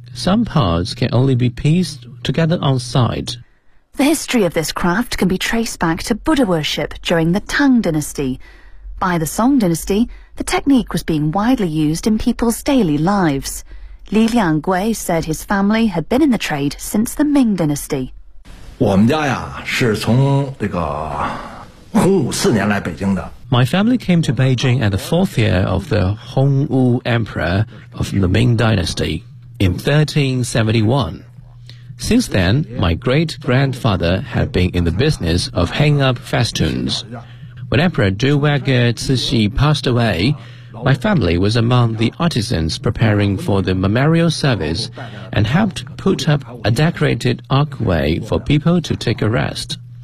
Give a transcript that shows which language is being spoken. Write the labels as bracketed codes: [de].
[en] Some parts can only be pieced together on site. The history of this craft can be traced back to Buddha worship during the Tang Dynasty. By the Song Dynasty, the technique was being widely used in people's daily lives. Li Liangwei said his family had been in the trade since the Ming Dynasty. [zh] 我们家呀是从这个洪武四年来北京的。 [en] My family came to Beijing at the fourth year of the Hong Wu Emperor of the Ming Dynasty in 1371. Since then, my great-grandfather had been in the business of hanging up festoons. When Emperor Duwagge Cixi passed away, my family was among the artisans preparing for the memorial service and helped put up a decorated archway for people to take a rest.